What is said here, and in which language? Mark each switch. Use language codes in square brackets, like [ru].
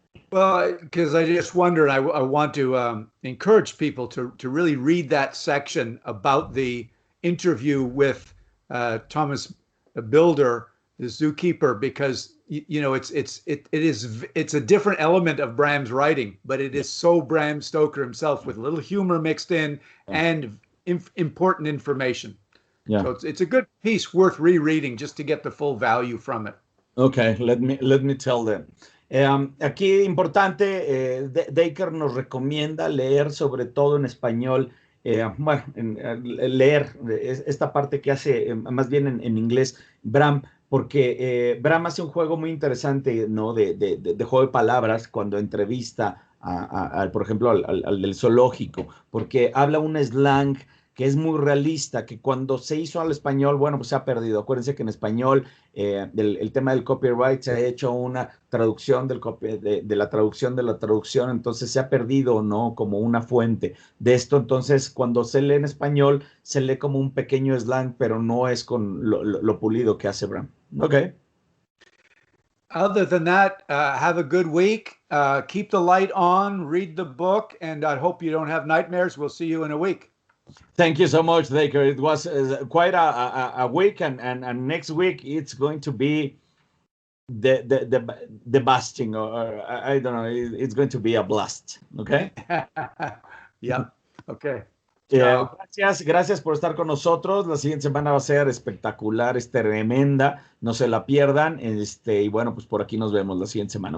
[en] Well, because I just wondered, I want to encourage people to really read that section about the interview with Thomas Builder, the zookeeper, because it's a different element of Bram's writing, but it is so Bram Stoker himself with a little humor mixed in Yeah. and important information. Yeah. So it's a good piece worth rereading just to get the full value from it. Okay, let me tell them. [es] Aquí importante, Dacre nos recomienda leer sobre todo en español, bueno, leer esta parte que hace más bien en inglés Bram, porque Bram hace un juego muy interesante, ¿no? De juego de palabras cuando entrevista por ejemplo, al del zoológico, porque habla un slang que es muy realista, que cuando se hizo al español, bueno, pues se ha perdido. Acuérdense que en español el tema del copyright se ha hecho una traducción de la traducción de la traducción, entonces se ha perdido, ¿no? Como una fuente de esto. Entonces, cuando se lee en español, se lee como un pequeño slang, pero no es con lo pulido que hace Bram. [en] Ok. Other than that, have a good week. Keep the light on, read the book, and I hope you don't have nightmares. We'll see you in a week. Thank you so much, Dacre. It was quite a week, and next week it's going to be the busting, or I don't know. It's going to be a blast. Okay. Yeah. Okay. [es] Gracias por estar con nosotros. La siguiente semana va a ser espectacular, es tremenda. No se la pierdan. Y bueno, pues por aquí nos vemos la siguiente semana.